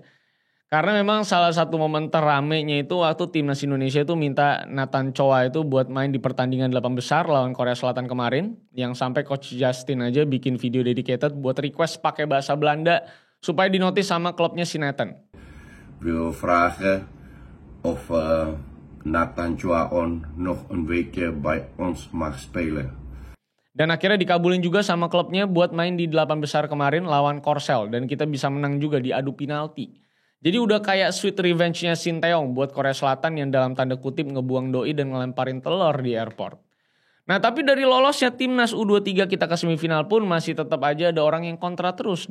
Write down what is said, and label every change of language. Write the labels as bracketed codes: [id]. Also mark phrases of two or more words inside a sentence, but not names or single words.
[id] Karena memang salah satu momen teramenya itu waktu timnas Indonesia itu minta Nathan Choa itu buat main di pertandingan 8 besar lawan Korea Selatan kemarin. Yang sampai Coach Justin aja bikin video dedicated buat request pakai bahasa Belanda supaya dinotis sama klubnya si Nathan. [nl] Wil vragen of Nathan Choa nog een weekje bij ons mag spelen. [id] Dan akhirnya dikabulin juga sama klubnya buat main di 8 besar kemarin lawan Korsel. Dan kita bisa menang juga di adu penalti. Jadi udah kayak [en] sweet revenge- [id] nya Sinteyong buat Korea Selatan yang dalam tanda kutip ngebuang doi dan ngelemparin telur di airport. Nah tapi dari lolosnya timnas U23 kita ke semifinal pun masih tetap aja ada orang yang kontra terus.